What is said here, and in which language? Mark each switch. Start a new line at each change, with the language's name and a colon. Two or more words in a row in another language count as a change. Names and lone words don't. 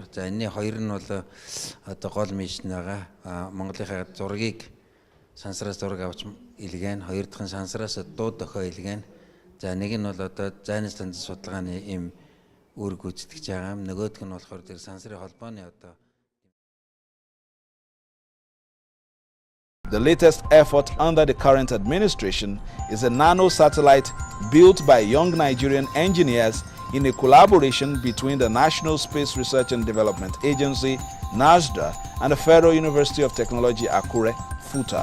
Mongolian: За энэний 2 нь бол одоо гол мишн байгаа. Монголынхаа зургийг сансраас зураг авч илгээн, 2 дахь нь сансраас дууд дохио илгээн. За нэг нь бол одоо зайны станцын судалгааны им үр гүйцэтгэж байгаа юм. Нөгөөх нь болохоор тэр сансрын холбооны одоо
English: The latest effort under the current administration is a nano satellite built by young Nigerian engineers in a collaboration between the National Space Research and Development Agency, NASDA, and the Federal University of Technology, Akure, FUTA.